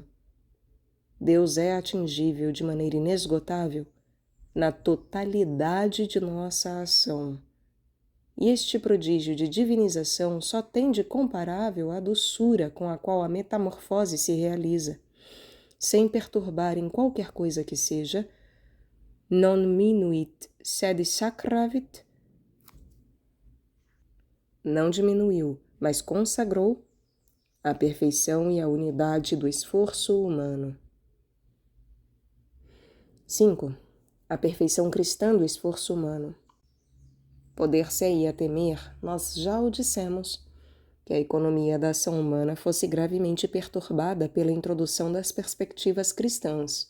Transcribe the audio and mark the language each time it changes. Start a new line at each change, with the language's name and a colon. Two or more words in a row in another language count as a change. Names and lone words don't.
Portuguese: Deus é atingível de maneira inesgotável na totalidade de nossa ação. E este prodígio de divinização só tem de comparável a doçura com a qual a metamorfose se realiza, sem perturbar em qualquer coisa que seja
Latin: non minuit sed sacravit,
Portuguese: não diminuiu, mas consagrou a perfeição e a unidade do esforço humano. 5. A perfeição cristã do esforço humano. Poder-se-ia temer, nós já o dissemos, que a economia da ação humana fosse gravemente perturbada pela introdução das perspectivas cristãs.